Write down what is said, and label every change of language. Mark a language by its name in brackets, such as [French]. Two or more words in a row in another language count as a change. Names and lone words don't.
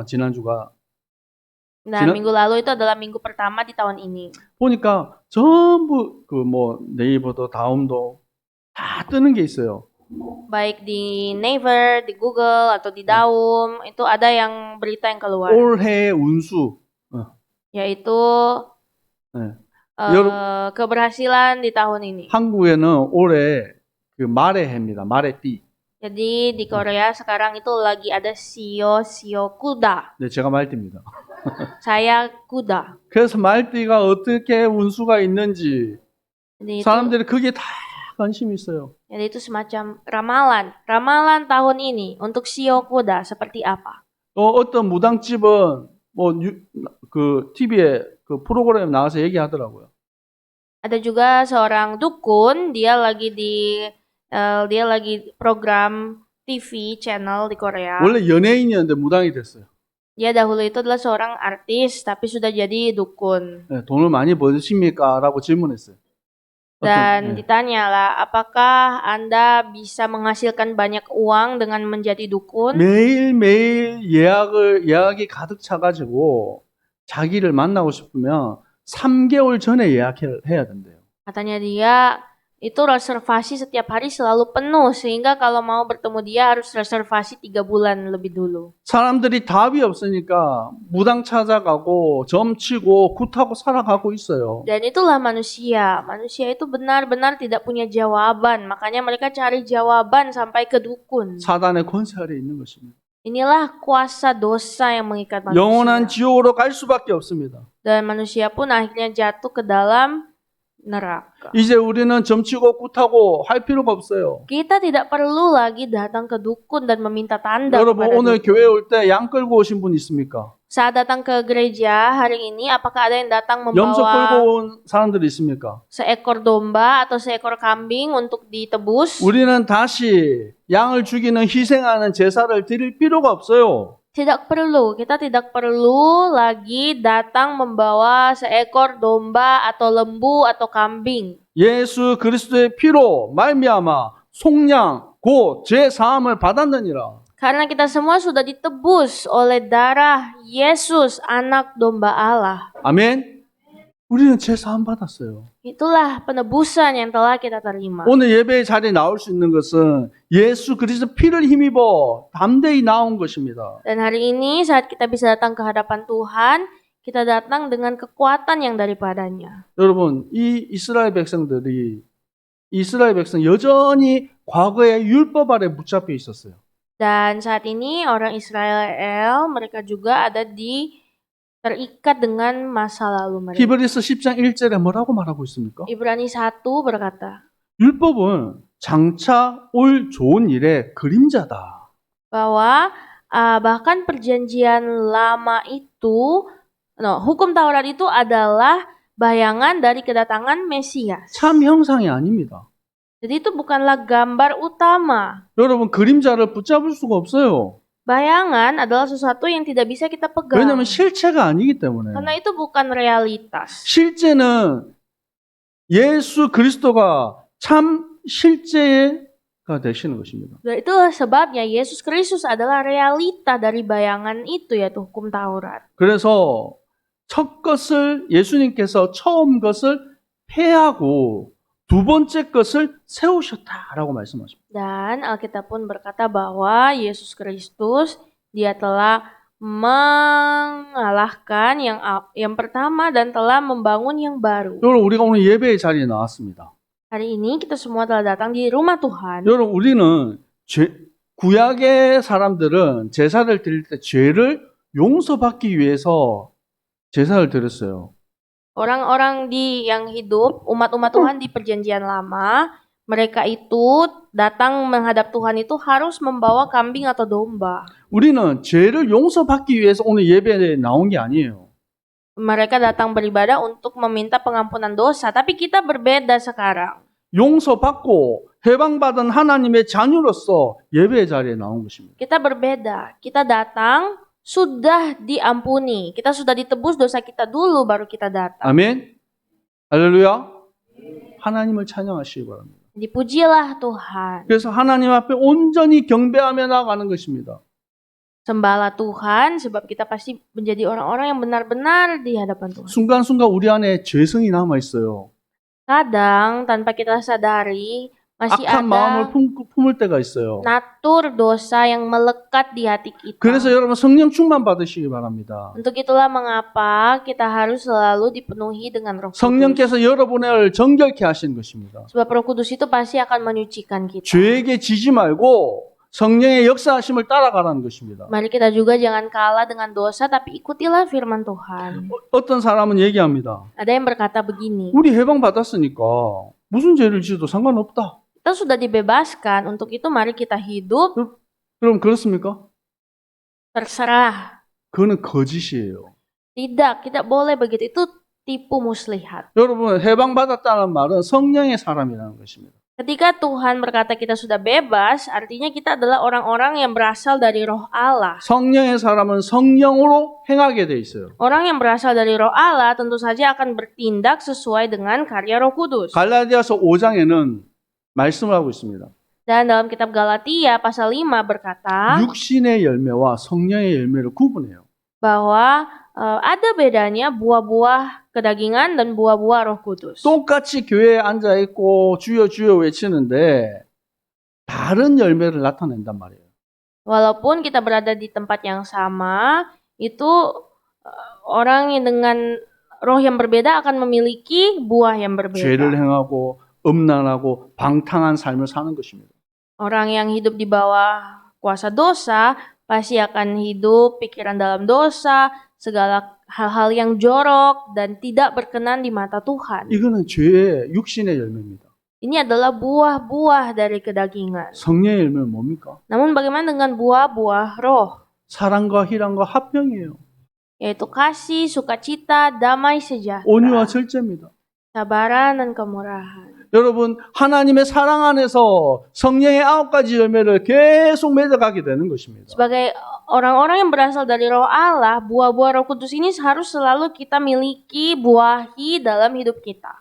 [Korean] 지난주가. [Indonesian] Nah, minggu lalu itu adalah minggu pertama di tahun ini. [Korean] 보니까 전부 그 뭐 네이버도 다음도 다 뜨는 게 있어요. [Indonesian] Baik di Naver, di Google, atau di Daum, itu ada yang berita yang keluar. [Korean] 올해 운수. [Indonesian] Yaitu [Korean] 네. [Indonesian] keberhasilan di tahun ini. [Korean] 한국에는 올해 그 말의 해입니다. 말의 띠. [Indonesian] Jadi di Korea sekarang itu lagi ada Sio Kuda. [Korean] 네, 제가 말띠입니다. [Indonesian] Saya kuda. [Korean] 그래서 말띠가 어떻게 운수가 있는지 [Indonesian] Jadi itu, [Korean] 사람들이 그게 다 관심이 있어요. [Indonesian] jadi itu semacam ramalan. Ramalan tahun ini untuk Sio Kuda seperti apa? [Korean] 어떤 무당집은 그 TV에 그 프로그램에 나와서 얘기하더라고요. [Indonesian] Ada juga seorang dukun, dia lagi program TV channel di Korea. [Korean] 원래 연예인이었는데 무당이 됐어요. [Indonesian] Dia dahulu itu adalah seorang artis, tapi sudah jadi dukun. [Korean] 네, 돈을 많이 버십니까? 라고 질문했어요. [Indonesian] Dan ditanyalah, apakah Anda bisa menghasilkan banyak uang dengan menjadi dukun? [Korean] 매일매일 예약이 가득 차가지고 자기를 만나고 싶으면 3개월 전에 예약해야 된대요. [Indonesian] Katanya dia, itu reservasi setiap hari selalu penuh, sehingga kalau mau bertemu dia harus reservasi 3 bulan lebih dulu. [Korean] 사람들이 답이 없으니까 무당 찾아가고 점치고 굿하고 살아가고 있어요. [Indonesian] Dan itulah manusia. Manusia itu benar-benar tidak punya jawaban. Makanya mereka cari jawaban sampai ke dukun. [Korean] 사단의 권세 아래 있는 것입니다. [Indonesian] Inilah kuasa dosa yang mengikat [Korean] 영원한 [Indonesian] manusia. [Korean] 지옥으로 갈 수밖에 없습니다. [Indonesian] Dan manusia pun akhirnya jatuh ke dalam neraka. [Korean] 이제 우리는 점치고 굿하고 할 필요가 없어요. [Indonesian] Kita tidak perlu lagi datang ke dukun dan meminta tanda [Korean] 여러분 [Indonesian] kepada [Korean] 오늘 [Indonesian] dukun. [Korean] 교회 올 때 양 끌고 오신 분 있습니까? [Indonesian] Saat datang ke gereja hari ini, apakah ada yang datang [Korean] 염소 끌고 [Indonesian] membawa [Korean] 온 사람들이 있습니까? [Indonesian] seekor domba atau seekor kambing untuk ditebus? [Korean] 우리는 다시 양을 죽이는 희생하는 제사를 드릴 필요가 없어요. [Indonesian] Tidak perlu, kita tidak perlu lagi datang membawa seekor domba atau lembu atau kambing. [Korean] 예수 그리스도의 피로 말미암아 속량 곧 제사함을 받았느니라. [Indonesian] Karena kita semua sudah ditebus oleh darah Yesus, anak domba Allah. [Korean] 아멘. 우리는 제사함 받았어요. [Indonesian] Itulah penebusan yang telah kita terima. [Korean] 오늘 예배의 자리에 나올 수 있는 것은 예수 그리스도 피를 힘입어 담대히 나온 것입니다. [Indonesian] Dan hari ini saat kita bisa datang ke hadapan Tuhan, kita datang dengan kekuatan yang daripadanya. [Korean] 여러분, 이스라엘 백성 여전히 과거의 율법 아래 붙잡혀 있었어요. [Indonesian] Dan saat ini orang Israel, mereka juga terikat dengan masa lalu mereka. [Korean] 히브리서 10장 1절에 뭐라고 말하고 있습니까? [Indonesian] Ibrani 1 berkata [Korean] 율법은 장차 올 좋은 일의 그림자다. [Indonesian] bahwa bahkan perjanjian lama itu, hukum Taurat itu adalah bayangan dari kedatangan Mesias. [Korean] 참 형상이 아닙니다. [Indonesian] Jadi itu bukanlah gambar utama. [Korean] 여러분 그림자를 붙잡을 수가 없어요. [Indonesian] Bayangan adalah sesuatu yang tidak bisa kita pegang. [Korean] 왜냐하면 실체가 아니기 때문에. [Indonesian] Karena itu bukan realitas. [Korean] 실제는 예수 그리스도가 참 실제가 되시는 것입니다. [Indonesian] Dan itulah sebabnya Yesus Kristus adalah realita dari bayangan itu, yaitu hukum Taurat. [Korean] 그래서 첫 것을 예수님께서 처음 것을 폐하고 두 번째 것을 세우셨다라고 말씀하십니다. [Indonesian] Dan Alkitab pun berkata bahwa Yesus Kristus dia telah mengalahkan yang pertama dan telah membangun yang baru. [Korean] 여러분 우리가 오늘 예배의 자리에 나왔습니다. [Indonesian] Hari ini kita semua telah datang di rumah Tuhan. [Korean] 여러분 우리는 구약의 사람들은 제사를 드릴 때 죄를 용서받기 위해서 제사를 드렸어요. [Indonesian] Orang-orang yang hidup, umat-umat Tuhan di perjanjian lama, mereka itu datang menghadap Tuhan itu harus membawa kambing atau domba. [Korean] 우리는 죄를 용서받기 위해서 오늘 예배에 나온 게 아니에요. [Indonesian] Mereka datang beribadah untuk meminta pengampunan dosa, tapi kita berbeda sekarang. [Korean] 용서받고 해방받은 하나님의 자녀로서 예배의 자리에 나온 것입니다. [Indonesian] Kita berbeda. Kita datang sudah diampuni. Kita sudah ditebus dosa kita dulu baru kita datang. [Korean] 아멘. 할렐루야. 하나님을 찬양하시기 바랍니다. [Indonesian] Dipujilah Tuhan. [Korean] 그래서 하나님 앞에 온전히 경배하며 나아가는 것입니다. [Indonesian] Sembahlah Tuhan sebab kita pasti menjadi orang-orang yang benar-benar di hadapan Tuhan. [Korean] 순간순간 우리 안에 죄성이 남아 있어요. [Indonesian] Kadang tanpa kita sadari masih [Korean] 악한 마음을 [Indonesian] ada [Korean] 품을 때가 있어요. [Indonesian] natur dosa yang melekat di hati kita. [Korean] 그래서 여러분 성령 충만 받으시기 바랍니다. [Indonesian] Untuk itulah mengapa kita harus selalu dipenuhi dengan Roh Kudus. [Korean] 성령께서 여러분을 정결케 하시는 것입니다. [Indonesian] Sebab Roh Kudus itu pasti akan menyucikan kita. [Korean] 죄에게 지지 말고 성령의 역사하심을 따라가라는 것입니다. [Indonesian] Mari kita juga jangan kalah dengan dosa, tapi ikutilah firman Tuhan. [Korean] 어떤 사람은 얘기합니다. [Indonesian] Ada yang berkata begini, [Korean] 우리 해방 받았으니까 무슨 죄를 지어도 상관없다. [Indonesian] kita sudah dibebaskan, untuk itu mari kita hidup, [Korean] 그럼 그렇습니까? [Indonesian] terserah. [Korean] 그거는 거짓이에요. [Indonesian] Tidak, tidak boleh begitu. Itu tipu muslihat. [Korean] 여러분 해방 받았다는 말은 성령의 사람이라는 것입니다. [Indonesian] Ketika Tuhan berkata kita sudah bebas, artinya kita adalah orang-orang yang berasal dari Roh Allah. [Korean] 성령의 사람은 성령으로 행하게 돼 있어요. [Indonesian] Orang yang berasal dari Roh Allah tentu saja akan bertindak sesuai dengan karya Roh Kudus. [Korean] 갈라디아서 5장에는 말씀을 하고 있습니다. [Indonesian] Dan dalam kitab Galatia pasal 5 berkata [Korean] 육신의 열매와 성령의 열매를 구분해요. [Indonesian] bahwa ada bedanya buah-buah kedagingan dan buah-buah Roh Kudus. [Korean] 똑같이 교회에 앉아 있고 주여 주여 외치는데 다른 열매를 나타낸단 말이에요. [Indonesian] Walaupun kita berada di tempat yang sama, itu orang yang dengan roh yang berbeda akan memiliki buah yang [Korean] 죄를 [Indonesian] berbeda. [Korean] 행하고 음란하고 방탕한 삶을 사는 것입니다. [Indonesian] Orang yang hidup di bawah kuasa dosa pasti akan hidup pikiran dalam dosa, segala hal-hal yang jorok dan tidak berkenan di mata Tuhan. [Korean] 이거는 죄의 육신의 열매입니다. [Indonesian] Ini adalah buah-buah dari kedagingan. [Korean] 성령의 열매는 뭡니까? [Indonesian] Namun bagaimana dengan buah-buah roh? [Korean] 사랑과 희랑과 화평이에요. [Indonesian] Yaitu kasih, sukacita, damai sejahtera, [Korean] 온유와 절제입니다. [Indonesian] sabaran dan kemurahan. [Korean] 여러분 하나님의 사랑 안에서 성령의 9가지 열매를 계속 맺어가게 되는 것입니다. [Indonesian] Sebagai orang-orang yang berasal dari roh Allah, buah-buah Roh Kudus ini harus selalu kita miliki, buahi dalam hidup kita.